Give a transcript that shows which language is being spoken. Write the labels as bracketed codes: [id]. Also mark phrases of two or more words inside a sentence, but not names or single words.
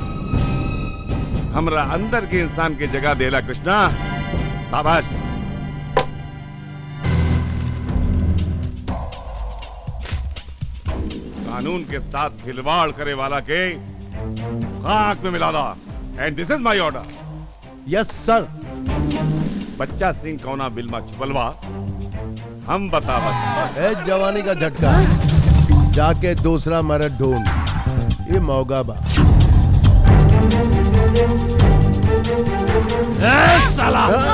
[bho] हमरा अंदर के इंसान के जगह देला कृष्णा। शाबाश। कानून के साथ खिलवाड़ करे वाला के खाक में मिला दा। [en] and this is my order. yes sir. [bho] बच्चा सिंह कौना बिल में छुपलवा हम बतावत। ए जवानी का झटका, जाके दूसरा मर्द ढूंढ। ये मौका बा। साला।